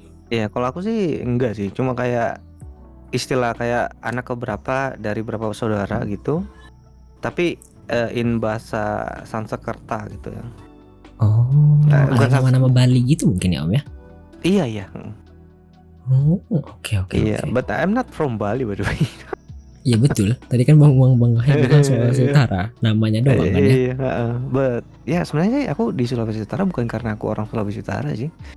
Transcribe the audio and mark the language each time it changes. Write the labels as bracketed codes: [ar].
[id] Ya kalau aku sih enggak sih, cuma kayak istilah kayak anak keberapa dari berapa saudara gitu. Tapi in bahasa Sanskerta gitu ya. Oh, Bukan ada nama-nama Bali gitu mungkin ya Om ya? Iya iya. Oh, oke. [en] Iya, but I'm not from Bali by the way. [id] Iya betul. Tadi kan Bang Wahid bilang Sulawesi Utara, namanya doang kan ya. Iya, but ya sebenarnya aku di Sulawesi Utara bukan karena aku orang Sulawesi Utara sih.